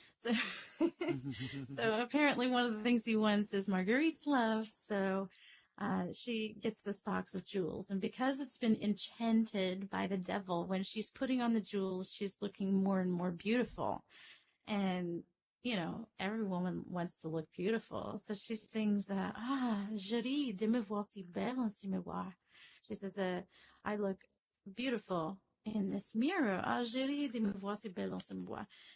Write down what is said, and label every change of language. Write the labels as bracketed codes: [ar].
[en] So, so apparently one of the things he wants is Marguerite's love. So she gets this box of jewels. And because it's been enchanted by the devil, when she's putting on the jewels, she's looking more and more beautiful. And every woman wants to look beautiful. So she sings, [fr] je ris de me voir si belle en ce miroir. [en] She says, I look beautiful in this mirror. [fr] Je ris de me voir si belle en ce miroir.